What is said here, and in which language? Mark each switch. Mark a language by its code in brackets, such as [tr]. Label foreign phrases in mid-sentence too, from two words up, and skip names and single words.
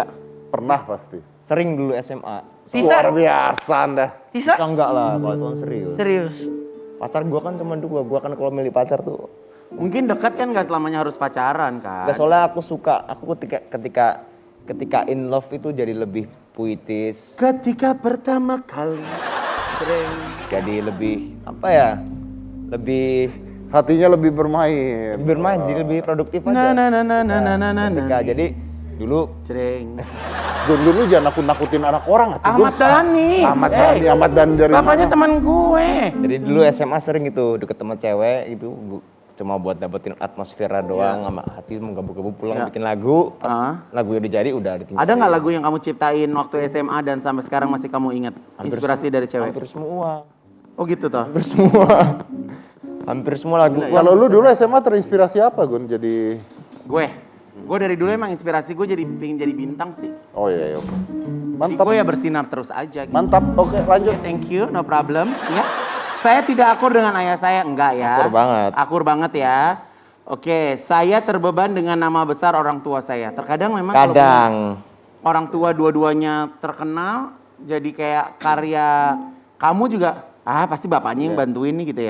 [id] Pernah pasti. sering dulu SMA. Tisa, Luar biasa Anda. Tisa. Ya enggak lah kalau itu kan serius. Serius. Pacar gua kan cuma 2, gua kan kalau milih pacar tuh. Mungkin dekat kan gak selamanya harus pacaran kan? Enggak, soalnya aku suka, aku ketika [en] in love [id] itu jadi lebih puitis, Ketika pertama kali sering. jadi lebih apa ya? Lebih Hatinya lebih bermain. bermain, jadi lebih produktif Na aja. na na na na na na na. Ketika jadi dulu Sering. Gun, lu jangan nakut-nakutin anak orang. atuh, Gun. Ahmad Dhani. Ahmad Dhani dari Bapaknya mana? teman gue. jadi dulu SMA sering gitu deket sama cewek gitu cuma buat dapetin atmosfera doang sama hati menggebu-gebu pulang Ya. bikin lagu pas Ah. lagu udah jadi udah ditinggalin. Ada nggak lagu yang kamu ciptain waktu SMA dan sampai sekarang masih kamu ingat? Inspirasi dari cewek? Hampir semua. Oh gitu toh? Hampir semua. Hampir semua lagu. Kalau lu dulu SMA terinspirasi apa Gun? Jadi Gue dari dulu emang inspirasi gue pengen jadi bintang sih. oh iya, oke. Jadi Mantap. gue ya bersinar terus aja. Gitu. Mantap. Oke, lanjut. Oke, [en] thank you, no problem. [id] Ya, saya tidak akur dengan ayah saya, enggak ya. Akur banget. Akur banget ya. Oke, saya terbeban dengan nama besar orang tua saya. Terkadang memang kalau Kadang. orang tua dua-duanya terkenal, jadi kayak karya kamu juga. Pasti bapaknya yang bantuin nih gitu ya.